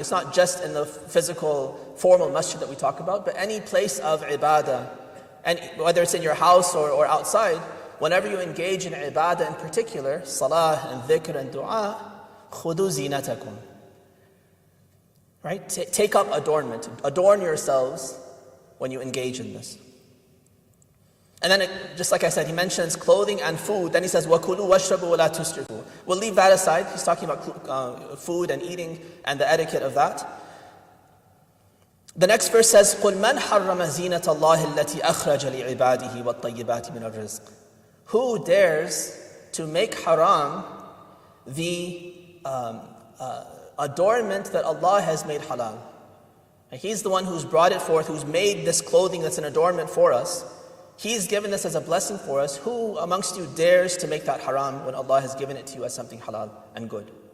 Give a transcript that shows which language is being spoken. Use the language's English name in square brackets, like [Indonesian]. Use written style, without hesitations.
[English] It's not just in the physical, formal masjid that we talk about, but any place of ibadah, and whether it's in your house or outside, whenever you engage in ibadah in particular, salah and dhikr and dua, [Arabic] خُذُوا زِينَتَكُمْ. [English] Right? Take up adornment, adorn yourselves when you engage in this. And then, just like I said, he mentions clothing and food. Then he says, [Arabic] وَكُلُوا وَاشْرَبُوا وَلَا تُسْرِفُوا. [English] We'll leave that aside. He's talking about food and eating and the etiquette of that. The next verse says, [Arabic] قُلْ مَنْ حَرَّمَ زِينَةَ اللَّهِ الَّتِي أَخْرَجَ لِعِبَادِهِ وَالطَّيِّبَاتِ مِنَ الرِّزْقِ. [English] Who dares to make haram the adornment that Allah has made halal? He's the one who's brought it forth, who's made this clothing that's an adornment for us. He's given this as a blessing for us. Who amongst you dares to make that haram when Allah has given it to you as something halal and good?